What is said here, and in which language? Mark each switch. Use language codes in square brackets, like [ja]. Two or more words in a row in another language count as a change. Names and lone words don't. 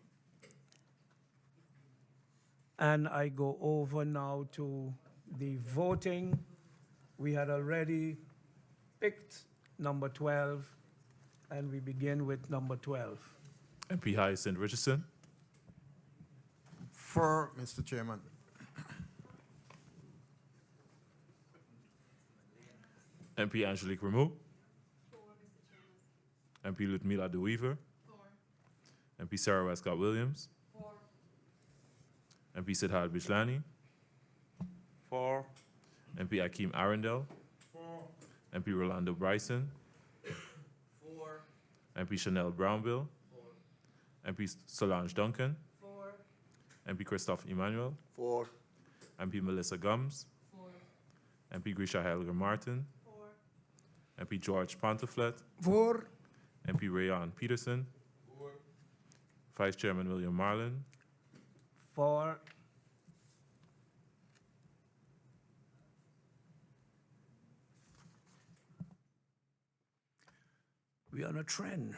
[en] And I go over now to the voting. We had already picked number 12 And we begin with number 12. MP Hyacinth Richardson. For, Mr. Chairman. MP Angelique Rameau. MP Ludmila de Weaver. MP Sarah Westcott Williams. MP Siddharth Bijlani. For. MP Akeem Arundel. MP Rolando Bryson. MP Chanel Brownbill. MP Solange Duncan. MP Christophe Emmanuel. For. MP Melissa Gums. MP Grisha Helger Martin. MP George Pantoflet. For. MP Rayon Peterson. Vice Chairman William Marlin. For. We're on a trend.